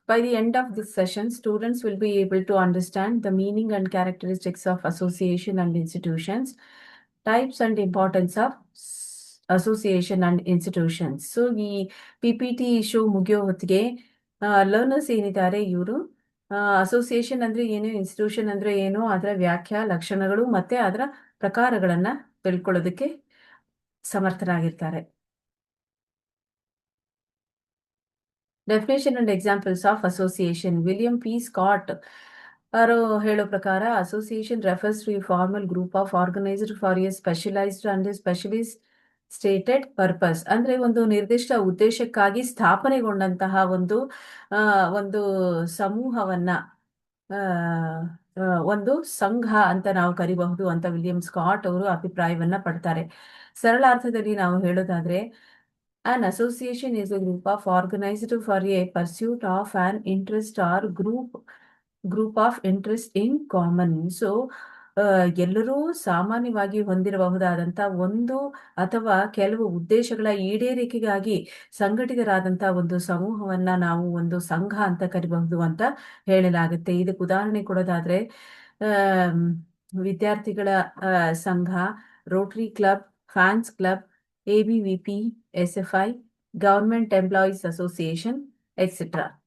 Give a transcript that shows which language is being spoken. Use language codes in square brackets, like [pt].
[en] By the end of this session, students will be able to understand the meaning and characteristics of association and institutions, types and importance of association and institutions. [kn] So ಈ P P T issue ಮುಗಿಯೋ ಹೊತ್ತಿಗೆ learners ಏನಿದ್ದಾರೆ ಇವರು association ಅಂದ್ರೆ ಏನು, institution ಅಂದ್ರೆ ಏನು, ಅದರ ವ್ಯಾಖ್ಯಾ ಲಕ್ಷಣಗಳು ಮತ್ತೆ ಅದರ ಪ್ರಕಾರಗಳನ್ನ ತಿಳ್ಕೊಳ್ಳೋದಕ್ಕೆ ಸಮರ್ಥರಾಗಿರ್ತಾರೆ. [en] Definition and examples of association. William P Scott [kn] ಅವರು ಹೇಳೋ ಪ್ರಕಾರ [en] Association refers to a formal group of organized for a specialized and specialist stated purpose. [kn] ಅಂದ್ರೆ ಒಂದು ನಿರ್ದಿಷ್ಟ ಉದ್ದೇಶಕ್ಕಾಗಿ ಸ್ಥಾಪನೆಗೊಂಡಂತಹ ಒಂದು ಸಮೂಹವನ್ನ ಆ, ಒಂದು ಸಂಘ ಅಂತ ನಾವು ಕರಿಬಹುದು ಅಂತ ವಿಲಿಯಂ ಸ್ಕಾಟ್ ಅವರು ಅಭಿಪ್ರಾಯವನ್ನ ಪಡ್ತಾರೆ. ಸರಳ ಅರ್ಥದಲ್ಲಿ ನಾವು ಹೇಳೋದಾದ್ರೆ [en] an association is a group of organized for a pursuit of an interest or group of interest in common. [kn] So ಎಲ್ಲರೂ ಸಾಮಾನ್ಯವಾಗಿ ಹೊಂದಿರಬಹುದಾದಂಥ ಒಂದು ಅಥವಾ ಕೆಲವು ಉದ್ದೇಶಗಳ ಈಡೇರಿಕೆಗಾಗಿ ಸಂಘಟಿತರಾದಂಥ ಒಂದು ಸಮೂಹವನ್ನ ನಾವು ಒಂದು ಸಂಘ ಅಂತ ಕರಿಬಹುದು ಅಂತ ಹೇಳಲಾಗುತ್ತೆ. ಇದಕ್ಕೆ ಉದಾಹರಣೆ ಕೊಡೋದಾದ್ರೆ ಆಮ್, ವಿದ್ಯಾರ್ಥಿಗಳ ಸಂಘ, Rotary club, fans club, ABVP, SFI, Government Employees Association, etc.